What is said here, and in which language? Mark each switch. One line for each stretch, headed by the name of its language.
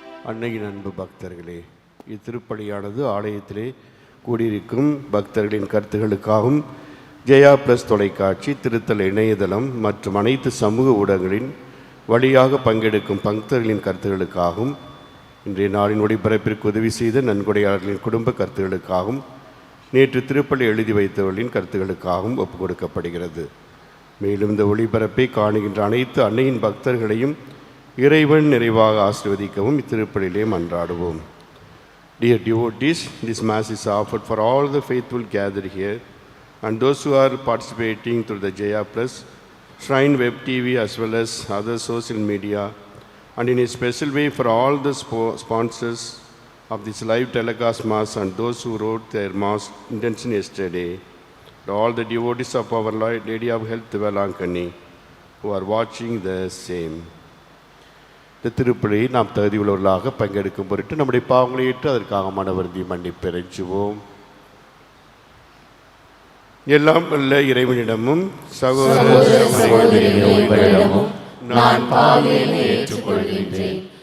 Tamil: அன்னையின் அன்பு பக்தர்களே, இத்திருப்பலியானது ஆலயத்திலே கூடியிருக்கும் பக்தர்களின் கருத்துகளுக்காகவும் ஜெயா பிளஸ் தொலைக்காட்சி, திருத்தல இணையதளம் மற்றும் அனைத்து சமூக ஊடகங்களின் வழியாக பங்கெடுக்கும் பக்தர்களின் கருத்துகளுக்காகவும் இன்றைய நாளின் ஒளிபரப்பிற்கு உதவி செய்த நன்கொடையாளர்களின் குடும்ப கருத்துகளுக்காகவும் நேற்று திருப்பலி எழுதி வைத்தவர்களின் கருத்துகளுக்காகவும் ஒப்புக் கொடுக்கப்படுகிறது. மேலும் இந்த ஒளிபரப்பை காணுகின்ற அனைத்து அன்னையின் பக்தர்களையும் இறைவன் நிறைவாக ஆசீர்வதிக்கவும் இத்திருப்பலிலே மன்றாடுவோம்.
English: Dear devotees, this Mass is offered for all the faithful gathered here and those who are participating through the Jaya Plus, Shrine Web TV as well as other social media, and in a special way for all the sponsors of this live telecast Mass and those who wrote their Mass intention yesterday, and all the devotees of our Lady of Health Velankani who are watching the same.
Tamil: இந்த திருப்பலியை நாம் தகுதியுள்ளவர்களாக பங்கெடுக்கும் பொருட்டு நம்முடைய பாவங்களை ஏற்று அதற்காக மனவருந்தி மன்னிப்பு இறைஞ்சுவோம். எல்லாம் வல்ல இறைவனிடமும் சகோதரிகளிடமும் நான் பாவியை ஏற்றுக்கொள்கின்றேன்.